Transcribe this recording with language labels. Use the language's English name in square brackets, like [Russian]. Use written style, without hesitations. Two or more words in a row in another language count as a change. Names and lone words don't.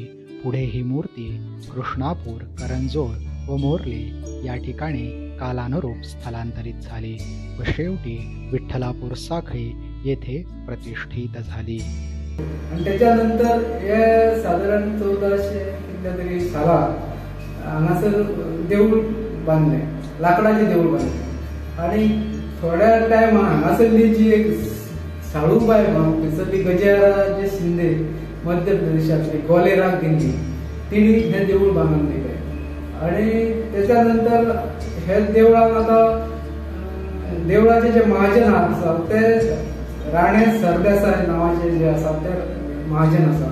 [Marathi] पुढे ही मूर्ती कृष्णापूर, करंजोळ व मोर्ले या ठिकाणी कालानुरूप स्थलांतरित झाली व शेवटी विठ्ठलापूर साखळी येथे प्रतिष्ठित झाली. [Konkani] आणि त्याच्यानंतर हे साधारण 1400 सालात हांगासर देऊळ बांधले, लाकडाचे देऊळ बांधले. आणि थोड्या टायमान हांगासरली जी एक साळूबाई थंयसरली गजाराजे शिंदे मध्य प्रदेशातली ग्वालेराक गेल्ली, तिणी हे देऊळ बांदून दिले. आणि त्याच्यानंतर हे देवळाक आता देवळाचे जे महाजन आसा ते राणे सरदेसाय नावाचे जे आसा ते महाजन आसा.